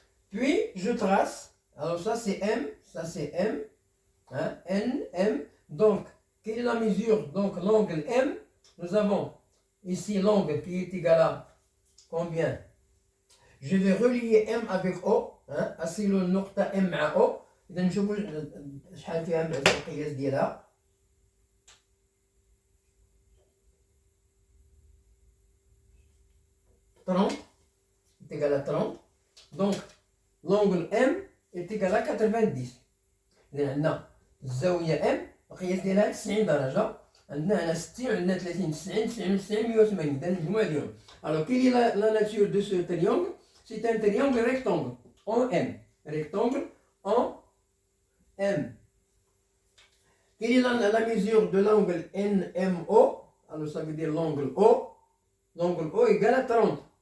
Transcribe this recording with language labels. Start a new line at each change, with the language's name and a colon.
French: Puis, je trace. Alors, ça, c'est M. Ça, c'est M. Hein, N, M. Donc, quelle est la mesure? Donc, l'angle M. Nous avons ici l'angle qui est égal à combien? Je vais relier M avec O.
Arabic: أصل النقطة M مع O. إذا نشوفوا شحال فيها من القياس ديالها.
French: est égal à 30. Donc, l'angle M est égal à 90.
Arabic: إذا عندنا الزاوية M القياس ديالها 90 درجة. عندنا هنا 60 وعندنا 30. 90 90 180. إذا المجموع ديالهم.
French: Alors, quelle est la nature de ce triangle? C'est un triangle rectangle en M. Rectangle en M. Quelle est la mesure de l'angle NMO? Alors, ça veut dire l'angle O. L'angle O égale à 30.